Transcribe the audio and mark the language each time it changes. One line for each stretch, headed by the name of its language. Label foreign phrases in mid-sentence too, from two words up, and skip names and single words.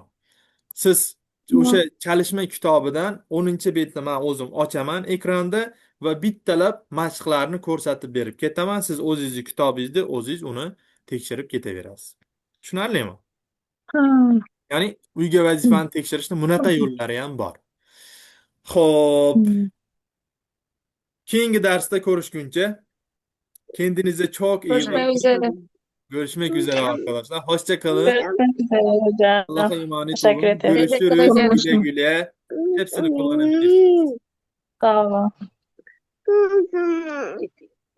Uzbek: Siz o'sha chalishma kitobidan 10-betni men o'zim ochaman ekranda va bittalab mashqlarni ko'rsatib berib ketaman. Siz o'zingizning kitobingizda o'zingiz uni tekshirib ketaverasiz. Tushunarlimi? Ya'ni uyga vazifani tekshirishni bunaqa yo'llari ham bor. Xo'p. Keyingi darsda ko'rishguncha
Turkish: kendinize çok iyi Görüşmek bakın. üzere. Görüşmek üzere arkadaşlar. Hoşça kalın. Görüşmek üzere hocam. Allah'a emanet Teşekkür olun. ederim. Görüşürüz. Teşekkür ederim. Güle güle. Hepsini kullanabilirsiniz. Sağ olun.